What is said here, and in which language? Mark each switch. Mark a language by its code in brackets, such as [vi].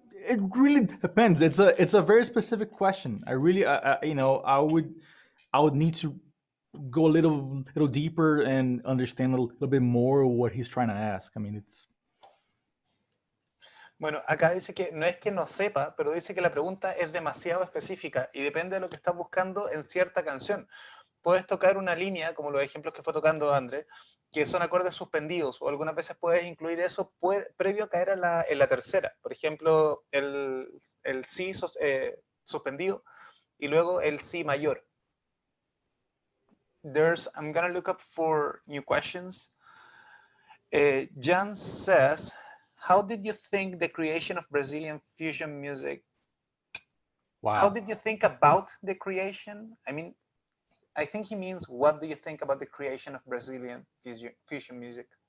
[en] It really depends. It's a very specific question. I really, I would need to go a little deeper and understand a little bit more what he's trying to ask. I mean, it's. [es] Bueno, acá dice que no es que no sepa, pero dice que la pregunta es demasiado específica y depende de lo que estás buscando en cierta canción. Puedes tocar una línea, como los ejemplos que fue tocando André, que son acordes suspendidos, o algunas veces puedes incluir eso previo a caer en la tercera. Por ejemplo, el Si suspendido y luego el Si mayor. [en] I'm gonna look up for new questions. Jan says, how did you think the creation of Brazilian fusion music? Wow. How did you think about the creation? I mean, I think he means, what do you think about the creation of Brazilian fusion music?